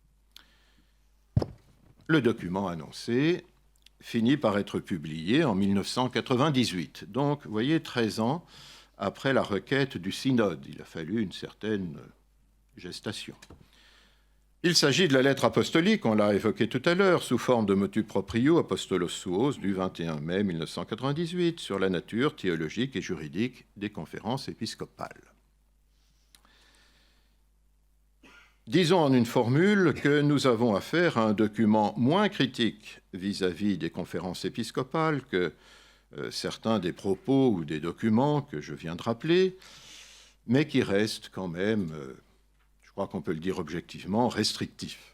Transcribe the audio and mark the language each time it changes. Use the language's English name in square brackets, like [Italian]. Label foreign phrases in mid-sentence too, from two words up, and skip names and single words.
[French] Le document annoncé finit par être publié en 1998, donc vous voyez 13 ans après la requête du synode. Il a fallu une certaine gestation. Il s'agit de la lettre apostolique, on l'a évoqué tout à l'heure, sous forme de [Latin] motu proprio apostolos suos [French] du 21 mai 1998 sur la nature théologique et juridique des conférences épiscopales. Disons en une formule que nous avons affaire à un document moins critique vis-à-vis des conférences épiscopales que certains des propos ou des documents que je viens de rappeler, mais qui reste quand même, je crois qu'on peut le dire objectivement, restrictif.